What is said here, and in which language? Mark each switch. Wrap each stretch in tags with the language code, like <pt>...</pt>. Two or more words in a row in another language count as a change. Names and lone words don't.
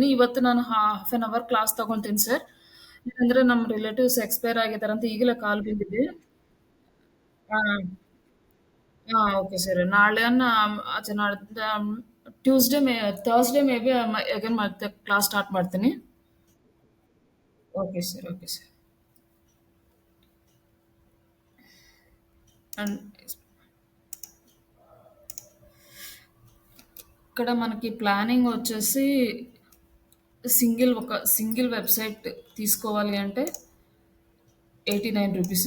<kn>ಇವತ್ತು ನಾನು</kn> <en>half an hour class</en> <kn>ತಗೊಂತೀನಿ ಸರ್. ಯಾಕಂದ್ರೆ ನಮ್ಮ</kn> <en>relatives expire</en> <kn>ಆಗಿದಾರಂತ ಈಗಲೇ ಕಾಲ್ ಬಂದಿದೆ.</kn> <en>ಆ! okay sir.</en> <kn>ನಾಳೆಯನ್ನ ಆಚೆ ನಾಡ್ದ</kn> <en>Tuesday Thursday maybe again</en> <kn>ಮತ್ತೆ</kn> <en>class start</en> <kn>ಮಾಡ್ತೀನಿ.</kn> <en>Okay sir, okay sir.</en> <te>అండ్ ఇక్కడ మనకి ప్లానింగ్ వచ్చేసి ఒక</te> <en>single website</en> <te>తీసుకోవాలి అంటే ₹89.</te>